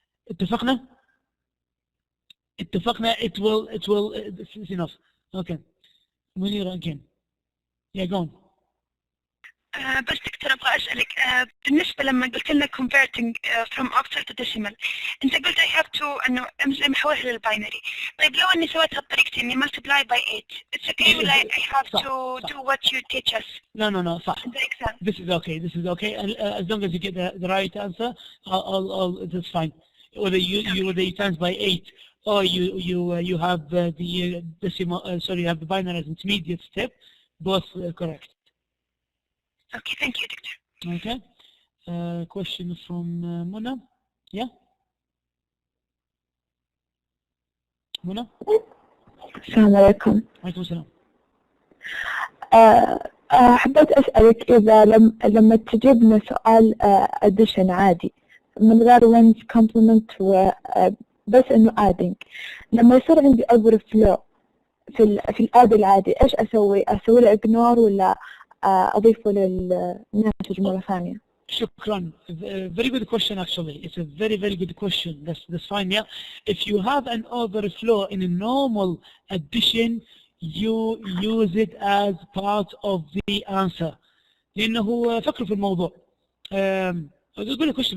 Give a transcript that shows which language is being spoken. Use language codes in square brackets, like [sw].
[en] اتفقنا؟ this is enough. Okay. Munira again. Yeah, go on. [ar] بس دكتور ابغى اسالك بالنسبه لما قلت لنا [en] converting from octal to decimal [ar] انت قلت [en] I have to [ar] انه محولها للباينري. طيب لو اني سويتها بطريقتي اني [en] multiply by 8 it's okay ولا I have to do what you teach us? No, [ar] صح. [en] This is okay. As long as you get the right answer, that's fine. Whether you times by 8 or you have the decimal, you have the binary as intermediate step, both correct. Okay, thank you, Doctor. Okay. Question from Mona. Yeah. Mona. [ar] السلام عليكم. وعليكم السلام. حبيت أسألك إذا لما تجيب لنا سؤال addition عادي من غير wins complement بس إنه adding، لما يصير عندي overflow في الآد العادي إيش أسوي؟ أسوي له ignore ولا أضيفه للناتج مرة ثانية؟ شكرا. [en] Very good question actually. It's a very good question. That's fine. Yeah. If you have an overflow in a normal addition, you use it as part of the answer. [ar] لأنه فكروا في الموضوع. [en] Good question.